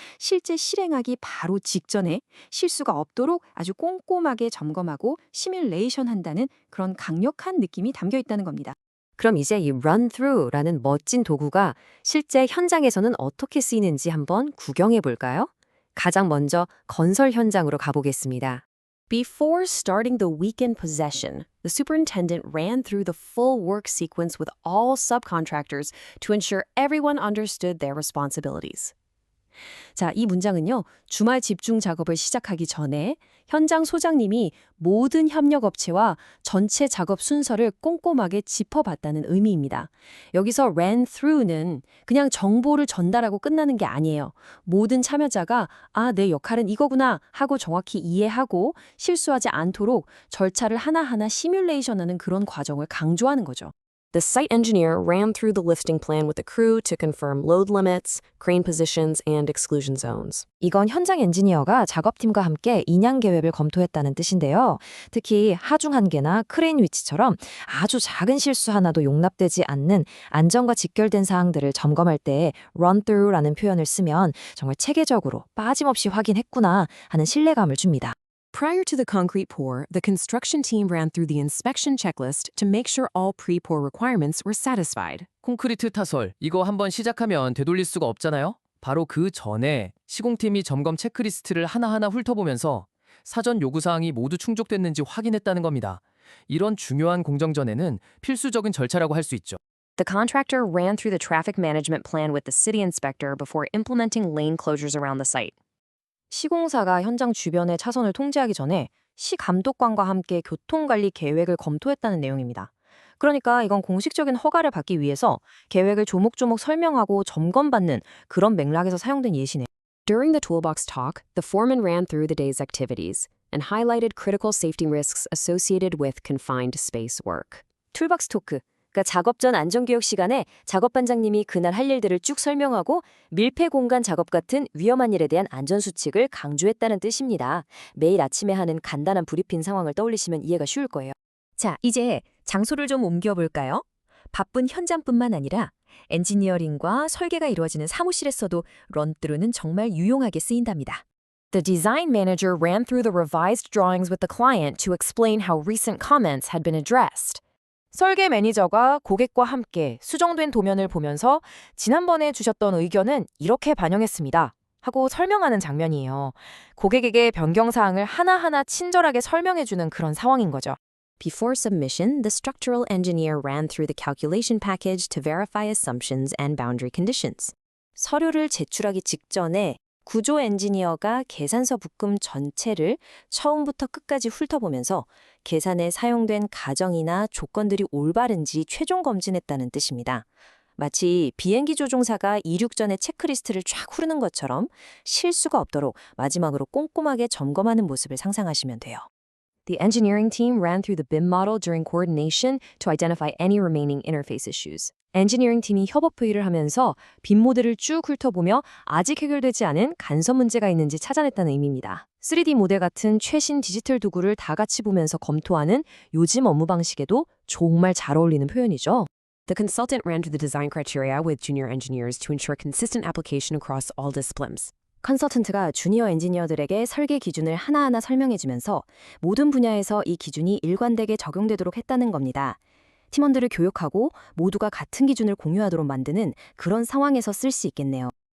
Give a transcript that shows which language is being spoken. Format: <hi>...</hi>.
<ko>실제 실행하기 바로 직전에 실수가 없도록 아주 꼼꼼하게 점검하고 시뮬레이션 한다는 그런 강력한 느낌이 담겨 있다는 겁니다. 그럼 이제 이 run through라는 멋진 도구가 실제 현장에서는 어떻게 쓰이는지 한번 구경해 볼까요? 가장 먼저 건설 현장으로 가보겠습니다.</ko> <en>Before starting the weekend possession, the superintendent ran through the full work sequence with all subcontractors to ensure everyone understood their responsibilities.</en> <ko>자, 이 문장은요, 주말 집중 작업을 시작하기 전에 현장 소장님이 모든 협력업체와 전체 작업 순서를 꼼꼼하게 짚어봤다는 의미입니다. 여기서 ran through는 그냥 정보를 전달하고 끝나는 게 아니에요. 모든 참여자가 내 역할은 이거구나 하고 정확히 이해하고 실수하지 않도록 절차를 하나하나 시뮬레이션하는 그런 과정을 강조하는 거죠.</ko> <en>The site engineer ran through the listing plan with the crew to confirm load limits, crane positions, and exclusion zones.</en> <ko>이건 현장 엔지니어가 작업팀과 함께 인양 계획을 검토했다는 뜻인데요. 특히 하중 한계나 크레인 위치처럼 아주 작은 실수 하나도 용납되지 않는 안전과 직결된 사항들을 점검할 때 run through라는 표현을 쓰면 정말 체계적으로 빠짐없이 확인했구나 하는 신뢰감을 줍니다.</ko> <en>Prior to the concrete pour, the construction team ran through the inspection checklist to make sure all pre-pour requirements were satisfied.</en> <ko>콘크리트 타설, 이거 한번 시작하면 되돌릴 수가 없잖아요? 바로 그 전에 시공팀이 점검 체크리스트를 하나하나 훑어보면서 사전 요구사항이 모두 충족됐는지 확인했다는 겁니다. 이런 중요한 공정 전에는 필수적인 절차라고 할 수 있죠.</ko> <en>The contractor ran through the traffic management plan with the city inspector before implementing lane closures around the site.</en> <ko>시공사가 현장 주변의 차선을 통제하기 전에 시 감독관과 함께 교통관리 계획을 검토했다는 내용입니다. 그러니까 이건 공식적인 허가를 받기 위해서 계획을 조목조목 설명하고 점검받는 그런 맥락에서 사용된 예시네요.</ko> <en>During the toolbox talk, the foreman ran through the day's activities and highlighted critical safety risks associated with confined space work.</en> <ko>툴박스 토크, 그러니까 작업 전 안전교육 시간에 작업반장님이 그날 할 일들을 쭉 설명하고 밀폐 공간 작업 같은 위험한 일에 대한 안전수칙을 강조했다는 뜻입니다. 매일 아침에 하는 간단한 브리핑 상황을 떠올리시면 이해가 쉬울 거예요. 자, 이제 장소를 좀 옮겨볼까요? 바쁜 현장뿐만 아니라 엔지니어링과 설계가 이루어지는 사무실에서도 런트루는 정말 유용하게 쓰인답니다.</ko> <en>The design manager ran through the revised drawings with the client to explain how recent comments had been addressed.</en> <ko>설계 매니저가 고객과 함께 수정된 도면을 보면서 지난번에 주셨던 의견은 이렇게 반영했습니다 하고 설명하는 장면이에요. 고객에게 변경 사항을 하나하나 친절하게 설명해주는 그런 상황인 거죠.</ko> <en>Before submission, the structural engineer ran through the calculation package to verify assumptions and boundary conditions.</en> <ko>서류를 제출하기 직전에 구조 엔지니어가 계산서 묶음 전체를 처음부터 끝까지 훑어보면서 계산에 사용된 가정이나 조건들이 올바른지 최종 검진했다는 뜻입니다. 마치 비행기 조종사가 이륙 전에 체크리스트를 쫙 흐르는 것처럼 실수가 없도록 마지막으로 꼼꼼하게 점검하는 모습을 상상하시면 돼요.</ko> <en>The engineering team ran through the BIM model during coordination to identify any remaining interface issues.</en> <ko>엔지니어링 팀이 협업 회의를 하면서 빔 모델을 쭉 훑어보며 아직 해결되지 않은 간섭 문제가 있는지 찾아냈다는 의미입니다. 3D 모델 같은 최신 디지털 도구를 다 같이 보면서 검토하는 요즘 업무 방식에도 정말 잘 어울리는 표현이죠.</ko> <en>The consultant ran through the design criteria with junior engineers to ensure consistent application across all disciplines.</en> <ko>컨설턴트가 주니어 엔지니어들에게 설계 기준을 하나하나 설명해주면서 모든 분야에서 이 기준이 일관되게 적용되도록 했다는 겁니다. 팀원들을 교육하고 모두가 같은 기준을 공유하도록 만드는 그런 상황에서 쓸 수 있겠네요.</ko>